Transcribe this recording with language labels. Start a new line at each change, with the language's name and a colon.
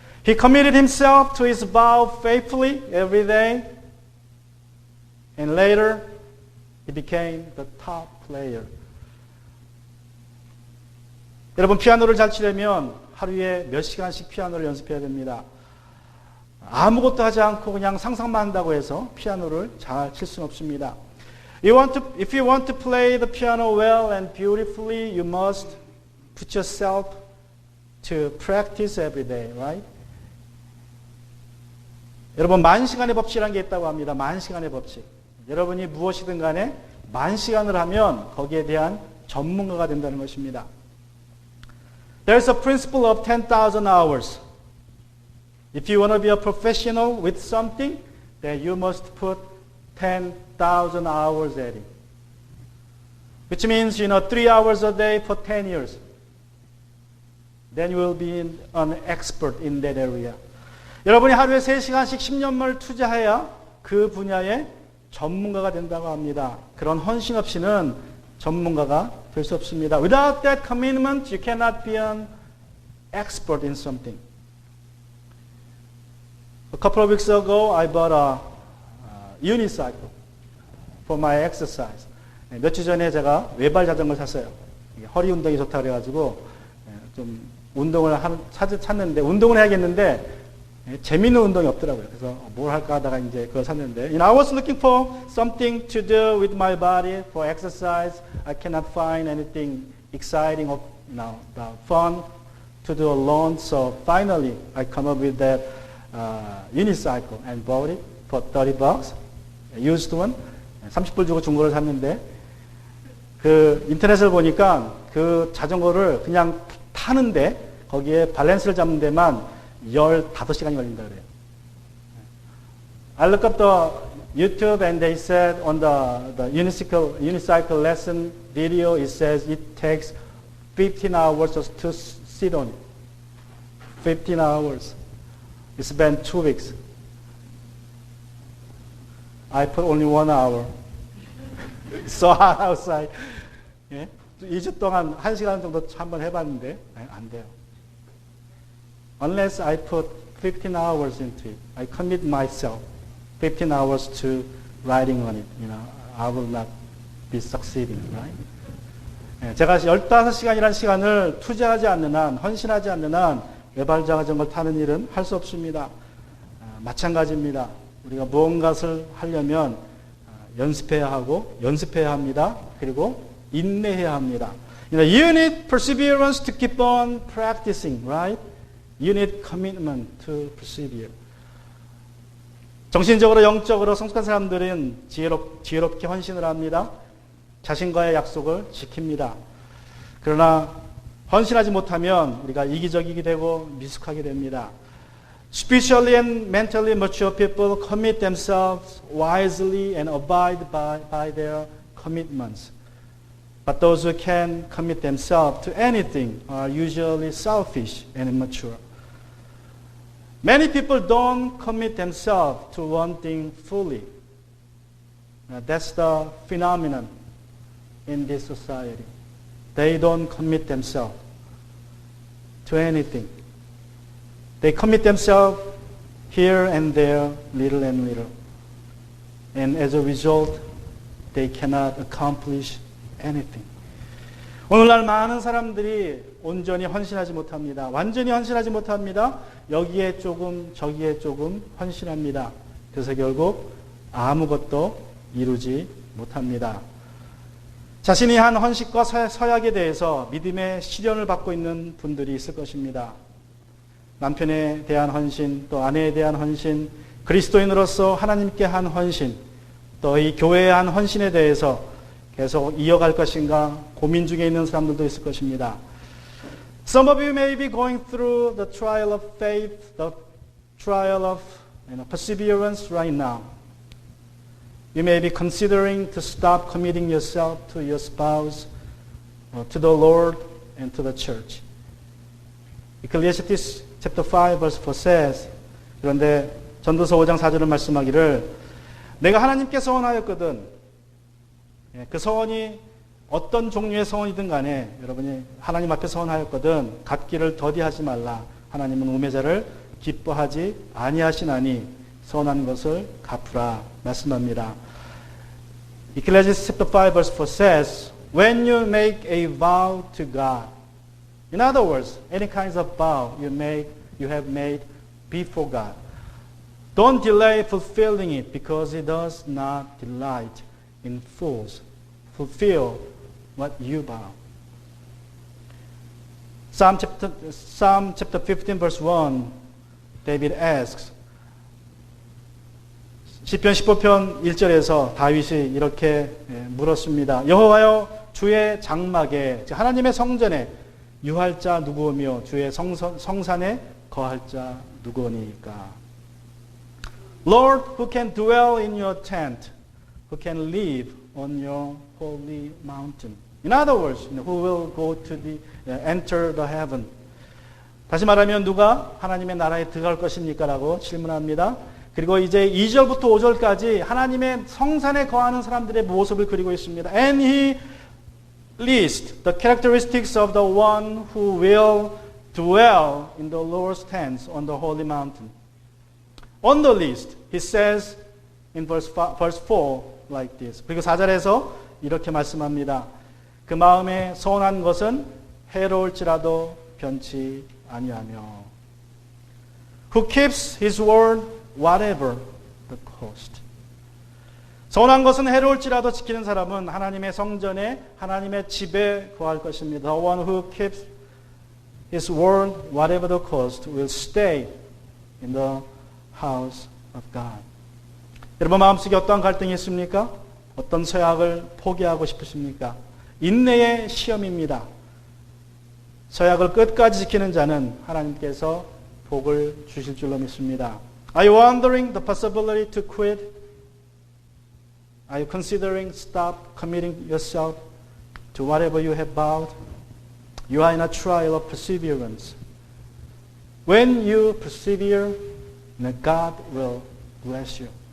English: He committed himself to his vow faithfully every day, and later he became the top player.
Korean: 여러분, 피아노를 잘 치려면 하루에 몇 시간씩 피아노를 연습해야 됩니다. 아무것도 하지 않고 그냥 상상만 한다고 해서 피아노를 잘 칠 수는 없습니다.
English: If you want to play the piano well and beautifully, you must put yourself to practice every day, right?
Korean: 여러분, 만시간의 법칙이라는 게 있다고 합니다. 만시간의 법칙. 여러분이 무엇이든 간에 만시간을 하면 거기에 대한 전문가가 된다는 것입니다.
English: There's a principle of 10,000 hours. If you want to be a professional with something, then you must put 10,000 hours at it. Which means, 3 hours a day for 10 years. Then you will be an expert in that area.
Korean: 여러분이 하루에 3시간씩 10년을 투자해야 그 분야의 전문가가 된다고 합니다. 그런 헌신 없이는 전문가가 될 수 없습니다.
English: Without that commitment, you cannot be an expert in something. A couple of weeks ago, I bought a unicycle for my exercise.
Korean: 며칠 전에 제가 외발 자전거를 샀어요. 허리 운동이 좋다 그래가지고 좀 운동을 찾는데 운동을 해야겠는데 재미있는 운동이 없더라고요. 그래서 뭘 할까 하다가 이제 그걸 샀는데,
English: I was looking for something to do with my body for exercise. I cannot find anything exciting or fun to do alone. So finally, I come up with that unicycle and bought it for $30. Used one.
Korean: 30불 주고 중고를 샀는데, 그 인터넷을 보니까 그 자전거를 그냥 타는데 거기에 밸런스를 잡는 데만 15시간이 걸린다 그래요.
English: I look up the YouTube and they said on the unicycle lesson video, it says it takes 15 hours just to sit on it. 15 hours. You spend 2 weeks. I put only 1 hour. So hot outside.
Korean: 예? 2주 동안 1시간 정도 한번 해봤는데 안 돼요.
English: Unless I put 15 hours into it, I commit myself 15 hours to riding on it. I will not be succeeding, right?
Korean: 예, 제가 15시간이라는 시간을 투자하지 않는 한, 헌신하지 않는 한 외발 자전거를 타는 일은 할 수 없습니다. 마찬가지입니다. 우리가 무언가를 하려면 연습해야 하고 연습해야 합니다. 그리고 인내해야 합니다.
English: You need perseverance to keep on practicing, right? You need commitment to persevere.
Korean: 정신적으로 영적으로 성숙한 사람들은 지혜롭게 헌신을 합니다. 자신과의 약속을 지킵니다. 그러나 헌신하지 못하면 우리가 이기적이게 되고 미숙하게 됩니다.
English: Spiritually and mentally mature people commit themselves wisely and abide by their commitments. But those who can commit themselves to anything are usually selfish and immature. Many people don't commit themselves to one thing fully. That's the phenomenon in this society. They don't commit themselves to anything. They commit themselves here and there, little and little. And as a result, they cannot accomplish anything.
Korean: 오늘날 많은 사람들이 온전히 헌신하지 못합니다. 완전히 헌신하지 못합니다. 여기에 조금 저기에 조금 헌신합니다. 그래서 결국 아무것도 이루지 못합니다. 자신이 한 헌신과 서약에 대해서 믿음의 시련을 받고 있는 분들이 있을 것입니다. 남편에 대한 헌신, 또 아내에 대한 헌신, 그리스도인으로서 하나님께 한 헌신, 또 이 교회에 한 헌신에 대해서 계속 이어갈 것인가 고민 중에 있는 사람들도 있을 것입니다.
English: Some of you may be going through the trial of faith, the trial of perseverance right now. You may be considering to stop committing yourself to your spouse, to the Lord, and to the church. Ecclesiastes chapter 5 verse 4 says,
Korean: 그런데 전도서 5장 4절은 말씀하기를 내가 하나님께 서원하였거든. 그 서원이 어떤 종류의 서원이든 간에 여러분이 하나님 앞에 서원하였거든 갚기를 더디하지 말라. 하나님은 우매자를 기뻐하지 아니하시나니 서원한 것을 갚으라 말씀합니다.
English: Ecclesiastes chapter 5 verse 4 says, when you make a vow to God, in other words, any kinds of vow you have made before God, don't delay fulfilling it because He does not delight in fools. Fulfill what you vow. Psalm chapter 15 verse 1, David asks,
Korean: 시편 15편 1절에서 다윗이 이렇게 물었습니다. 여호와여 주의 장막에 하나님의 성전에 유할 자 누구오며 주의 성산에 거할 자 누구오니까.
English: Lord, who can dwell in your tent, who can live on your holy mountain. In other words, who will go to enter the heaven.
Korean: 다시 말하면 누가 하나님의 나라에 들어갈 것입니까? 라고 질문합니다. 그리고 이제 2절부터 5절까지 하나님의 성산에 거하는 사람들의 모습을 그리고 있습니다.
English: And he lists the characteristics of the one who will dwell in the Lord's tents on the holy mountain. On the list, he says in verse 4 like this.
Korean: 그리고 4절에서 이렇게 말씀합니다. 그 마음에 서운한 것은 해로울지라도 변치 아니하며.
English: Who keeps his word whatever the cost.
Korean: 서운한 것은 해로울지라도 지키는 사람은 하나님의 성전에 하나님의 집에 거할 것입니다.
English: The one who keeps his word whatever the cost will stay in the house of God.
Korean: 여러분 마음속에 어떠한 갈등이 있습니까? 어떤 서약을 포기하고 싶으십니까? 인내의 시험입니다. 서약을 끝까지 지키는 자는 하나님께서 복을 주실 줄로 믿습니다.
English: Are you wondering the possibility to quit? Are you considering stop committing yourself to whatever you have vowed? You are in a trial of perseverance. When you persevere, God will bless you.